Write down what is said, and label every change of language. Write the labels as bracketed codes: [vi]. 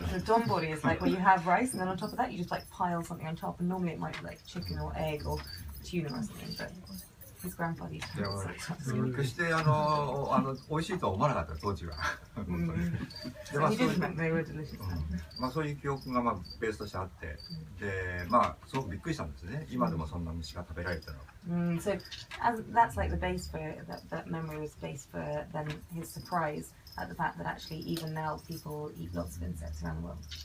[en] So donbori is like where you have rice and then on top of that you just like pile something on top, and normally it might be like chicken or egg or tuna or something, but his grandfather used to have it. [ja] 決して美味しいとは思わなかった当時は。 [en] He didn't think they were delicious. [ja] そういう記憶がベースとしてあって、ですごくびっくりしたんですね。今でもそんな虫が食べられてるの。 [en] So that's like the base for that memory was based for then his surprise at the fact that actually even now people eat lots of insects around the world.